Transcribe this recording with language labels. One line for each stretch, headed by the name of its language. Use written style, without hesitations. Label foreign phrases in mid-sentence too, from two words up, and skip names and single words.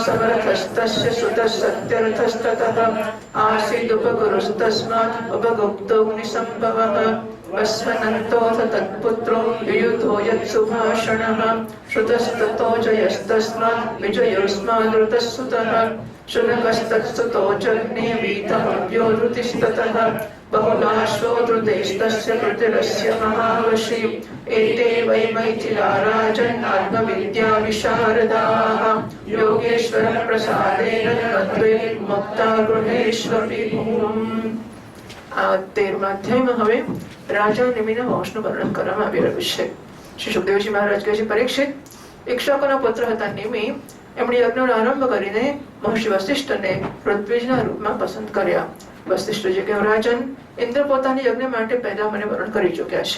Sanskrit: समरथस्तस्य सुतः सत्यरथस्ततः आसीदुपगुरुस्तस्मात् उपगुप्तोऽग्निसम्भवः वस्वनन्तोऽथ तत्पुत्रो युयुधो यत्सुभाषणः श्रुतस्ततो जयस्तस्मात् विजयोऽस्मादृतः सुतः शुनकस्तत्सुतो जज्ञे वीतभव्यो धृतिस्ततः बहुलाश्वो धृतैस्तस्य कृतिरस्य महावशी एते वै मैथिला राजन्नात्मविद्याविशारदाः योगेश्वरः प्रसादेन तद्वे मुक्ता गृहेष्वपि
Gujarati: આ 13મા અધ્યાયમાં હવે રાજા નિમિના વંશનું વર્ણન કરવામાં આવી રહ્યું છે. શ્રી સુખદેવજી મહારાજ કહે છે, પરીક્ષિત, ઇક્ષ્વાકુના પુત્ર હતા નિમિ. એમણે યજ્ઞનો આરંભ કરીને મહર્ષિ વસિષ્ઠને ઋત્વિજના રૂપમાં પસંદ કર્યા. વસિષ્ઠજી કહ્યું, રાજન, ઇન્દ્ર પોતાની યજ્ઞ માટે પહેલા મને વરણ કરી ચૂક્યા છે.